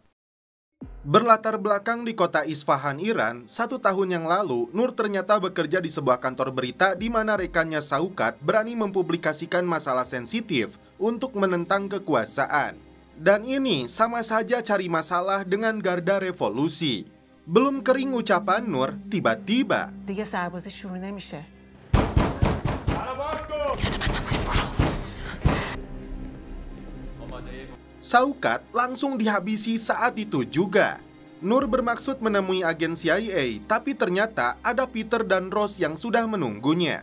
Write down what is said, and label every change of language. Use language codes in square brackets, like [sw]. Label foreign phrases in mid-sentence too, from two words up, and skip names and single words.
[id] Berlatar belakang di kota Isfahan, Iran, 1 tahun yang lalu, Nur ternyata bekerja di sebuah kantor berita di mana rekannya Shaukat berani mempublikasikan masalah sensitif untuk menentang kekuasaan. Dan ini sama saja cari masalah dengan garda revolusi. Belum kering ucapan Nur, tiba-tiba [fa] دیگه سربازی شروع نمیشه. [id] Shaukat langsung dihabisi saat itu juga. Nur bermaksud menemui agen CIA, tapi ternyata ada Peter dan Rose yang sudah menunggunya.